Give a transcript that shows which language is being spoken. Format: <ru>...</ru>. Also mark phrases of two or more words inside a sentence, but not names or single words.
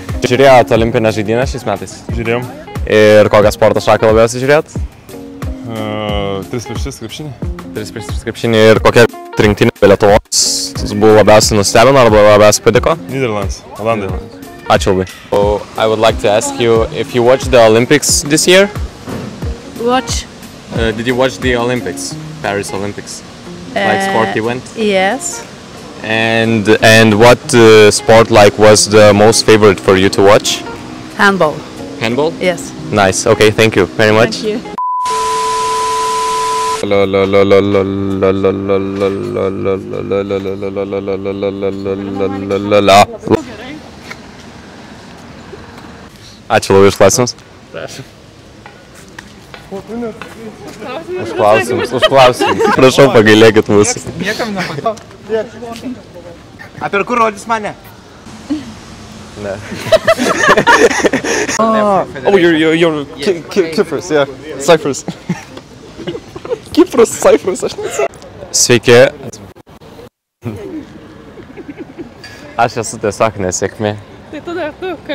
<lt>Žiūrėjote olimpinės žaidynės šiais metais? Žiūrėjom. Ir kokią sporto šaką labiausiai žiūrėjot? 3x3 krepšinį. 3x3 krepšinį ir kokia rinktinė Lietuvos buvo labiausiai nustebino arba labiausiai patiko? Nyderlands, Olandai. Ačiū labai.</lt> <en>So, I would like to ask you if you watched the Olympics this year? Watch. Did you watch the Olympics, Paris Olympics? Like sport event? Yes. And what sport was the most favorite for you to watch? Handball. Handball? Yes. Nice. Okay, thank you very much. Thank you.</en> <lt>Ačiū labai už klausimus. Už klausimus. Prašau, pagailėkit mūsų. Niekam nepatau. Apie kur rodys mane? Ne.</lt> <en>Oh, you're Kipras, yeah. Cyprus.</en> <lt>Kipras, Cyprus, aš neatsimenu. Sveiki. Aš esu tiesiog nesėkmė. Tai tada tu,</lt>